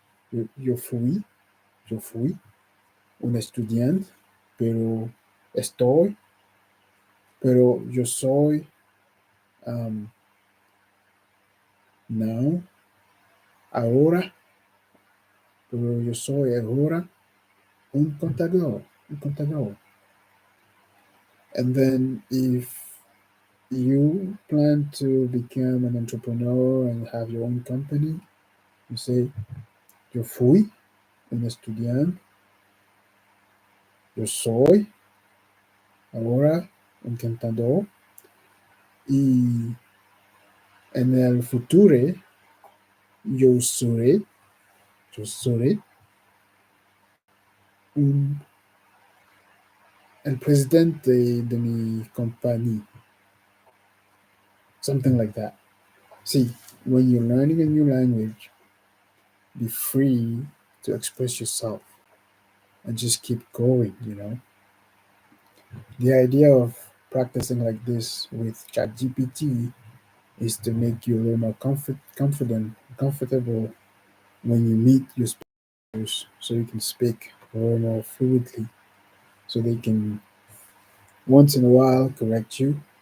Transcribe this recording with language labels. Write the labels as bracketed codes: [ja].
[es] Yo fui un estudiante, pero estoy, pero yo soy, um, now, ahora, pero yo soy ahora un contador. [en] And then if you plan to become an entrepreneur and have your own company, you say [es] Yo fui un estudiante, yo soy ahora un cantador y en el futuro yo seré, yo seré un, el presidente de mi compañía, [en] something like that. See, when you're learning a new language, be free to express yourself and just keep going. The idea of practicing like this with ChatGPT is to make you a little more comfortable when you meet your speakers, so you can speak a little more fluidly, so they can once in a while correct you.